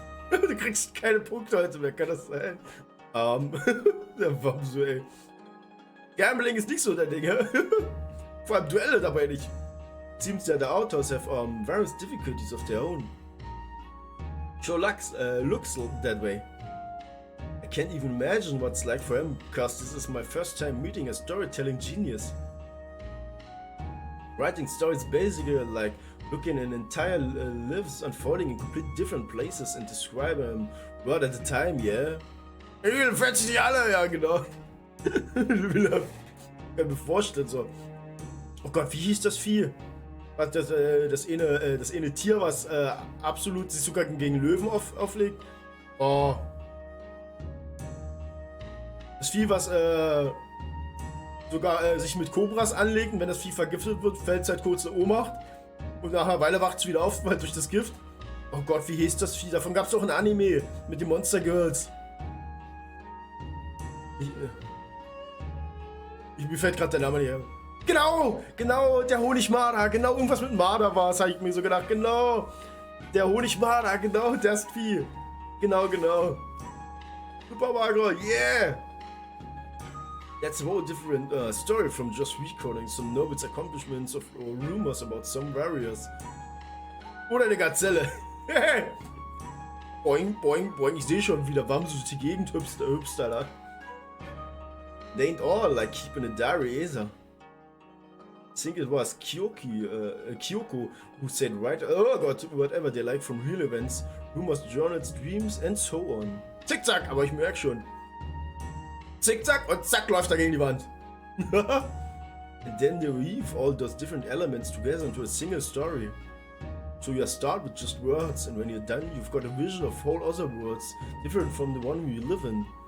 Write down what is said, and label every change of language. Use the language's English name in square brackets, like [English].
[German] Du kriegst keine Punkte heute mehr, kann das sein? Der Wamsu, ey. Gambling ist nicht so dein Ding, vor allem Duelle dabei nicht. [English] Seems that the authors have various difficulties of their own. Sure looks that way. I can't even imagine what it's like for him, because this is my first time meeting a storytelling genius. Writing stories basically like looking at entire lives unfolding in completely different places and describe them word at a time, yeah? [German] Ich will fetch die alle, ja genau. Ich kann mir vorstellen so. Oh Gott, wie hieß das Vieh? Das eine Tier, was absolut sich sogar gegen Löwen auflegt. Oh. Das Vieh, was sogar sich mit Kobras anlegt, und wenn das Vieh vergiftet wird, fällt es halt kurz in Ohnmacht. Und nach einer Weile wacht es wieder auf, weil durch das Gift. Oh Gott, wie hieß das Vieh? Davon gab es auch ein Anime mit den Monster Girls. Mir fällt gerade der Name nicht her. Genau, der Honigmarder, genau, irgendwas mit Marder war es, habe ich mir so gedacht, genau. Der Honigmarder, genau, das Vieh. Genau. Super Mario, yeah! [English] That's a whole different story from just recording some nobles' accomplishments or rumors about some warriors. [German] Oder eine Gazelle. Boing, boing, boing, ich sehe schon wieder, warum du durch die Gegend hüpfst da. [English] They ain't all like keeping a diary either. I think it was Kyoko who said, right? Oh God, whatever they like from real events, rumors, journals, dreams and so on. [German] Zickzack, aber ich merke schon. Zickzack und zack läuft er gegen die Wand. [English] And then they weave all those different elements together into a single story. So you start with just words, and when you're done, you've got a vision of whole other worlds, different from the one you live in.